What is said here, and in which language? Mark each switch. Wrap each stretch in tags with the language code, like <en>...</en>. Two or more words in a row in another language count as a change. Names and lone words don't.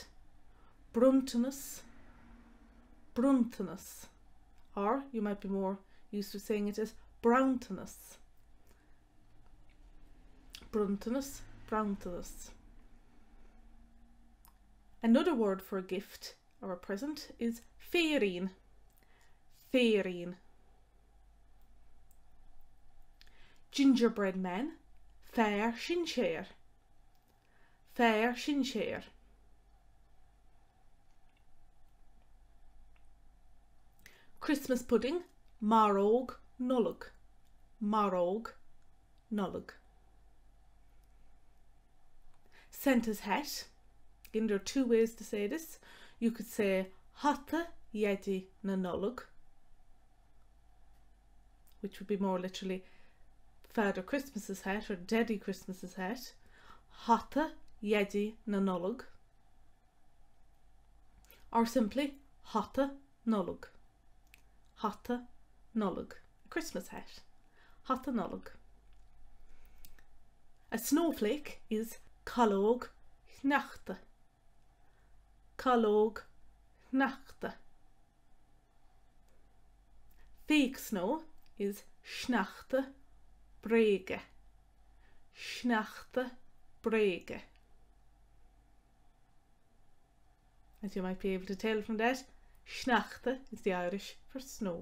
<ga>Brun-ta-nass. Brun-ta-nass.</ga> <en>Or you might be more used to saying it as brown-ta-nass.</en> <ga>Brun-ta-nass, brown-ta-nass.</ga> <en>Another word for a gift or a present is fay-reen.</en> <ga>Fay-reen.</ga> <en>Gingerbread men, fay-reen.</en> <ga>Fay-reen.</ga> <en>Christmas pudding,</en> <ga>maróg Nollag. Maróg Nollag.</ga> <en>Santa's hat. Again, there are two ways to say this. You could say</en> <ga>hata yedi na Nollag,</ga> <en>which would be more literally Father Christmas's hat or Daddy Christmas's hat.</en> <ga>Hata yedi na Nollag. Or simply hata Nollag. Hata Nollag.</ga> <en>A Christmas hat.</en> <ga>Hata Nollag.</ga> <en>A snowflake is klug-een-ee.</en> <ga>Klug-een-ee.</ga> <en>Fake snow is brege.</en> <ga>Brege.</ga> <en>As you might be able to tell from that, snachte is the Irish for snow.</en>